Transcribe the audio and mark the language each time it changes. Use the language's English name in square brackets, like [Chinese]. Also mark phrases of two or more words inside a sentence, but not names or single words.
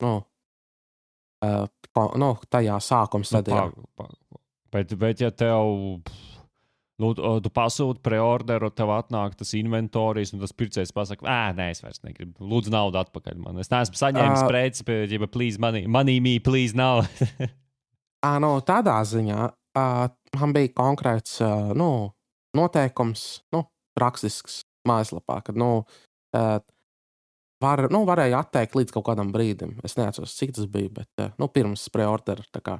[Latvian] Tajā sākuma stadijā. Bet ja tev, tu pasūti preorderu, tev atnāk tas inventorijas, un tas pircējs pasaka, nē, es vairs negribu, lūdzu naudu atpakaļ man. Es neesmu saņēmis preci, bet, [English] please, money me, please, now. [Latvian] Tādā ziņā man bija konkrēts, noteikums, rakstisks mājaslapā, kad, varēja atteikt līdz kaut kādam brīdim. Es neatceros, cik tas bija, bet, pirms preordera, tā kā.